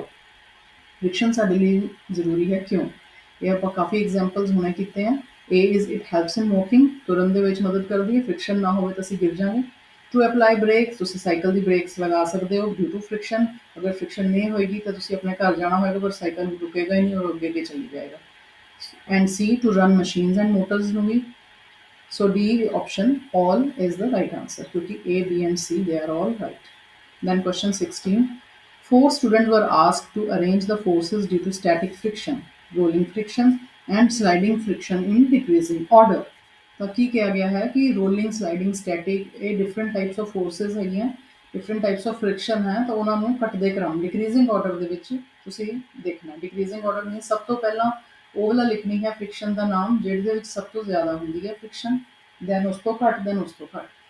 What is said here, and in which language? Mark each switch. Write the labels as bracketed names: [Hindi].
[Punjabi] Friction ਸਾਡੇ ਲਈ ਜ਼ਰੂਰੀ ਹੈ ਕਿਉਂ? ਇਹ ਆਪਾਂ ਕਾਫੀ ਐਗਜ਼ਾਮਪਲਸ ਹੁਣੇ ਕੀਤੇ ਆ। [English] A is it helps in walking, [Punjabi] ਤੁਰਨ ਦੇ ਵਿੱਚ ਮਦਦ ਕਰਦੀ ਹੈ, ਫ੍ਰਿਕਸ਼ਨ ਨਾ ਹੋਵੇ ਤਾਂ ਅਸੀਂ ਗਿਰ ਜਾਵਾਂਗੇ। [English] to apply brakes, [Punjabi] ਤੁਸੀਂ ਸਾਈਕਲ ਦੀ ਬ੍ਰੇਕਸ ਲਗਾ ਸਕਦੇ ਹੋ [English] Due to friction. [Punjabi] ਅਗਰ ਫ੍ਰਿਕਸ਼ਨ ਨਹੀਂ ਹੋਏਗੀ ਤਾਂ ਤੁਸੀਂ ਆਪਣੇ ਘਰ ਜਾਣਾ ਹੋਏਗਾ ਪਰ ਸਾਈਕਲ ਰੁਕੇਗਾ ਹੀ ਨਹੀਂ ਔਰ ਅੱਗੇ ਅੱਗੇ ਚਲੀ ਜਾਏਗਾ। [English] and C to run machines and motors [Punjabi] ਨੂੰ ਵੀ। [English] So D option all is the right answer क्योंकि A, B and C they are all right. Then question 16. Four students were asked to arrange the forces due to static friction, rolling friction and sliding friction in decreasing order. [Punjabi] ਤਾਂ ਕੀ ਕਿਹਾ ਗਿਆ ਹੈ ਕਿ rolling, sliding, static ਇਹ [English] different types of forces [Punjabi] ਹੈਗੀਆਂ, [English] different types of friction [Punjabi] ਹੈ ਤਾਂ ਉਹਨਾਂ ਨੂੰ ਘਟਦੇ ਕ੍ਰਮ ਡਿਕਰੀਜ਼ਿੰਗ ਆਰਡਰ ਦੇ ਵਿੱਚ ਤੁਸੀਂ ਦੇਖਣਾ। [English] decreasing order means [Punjabi] ਸਭ ਤੋਂ ਪਹਿਲਾਂ ਉਹ ਵਾਲਾ ਲਿਖਣੀ ਹੈ ਫ੍ਰਿਕਸ਼ਨ ਦਾ ਨਾਮ ਜਿਹਦੇ ਵਿੱਚ ਸਭ ਤੋਂ ਜ਼ਿਆਦਾ ਹੁੰਦੀ ਹੈ ਫ੍ਰਿਕਸ਼ਨ, ਦੈਨ ਉਸ ਤੋਂ ਘੱਟ, ਦੈਨ ਉਸ ਤੋਂ ਘੱਟ।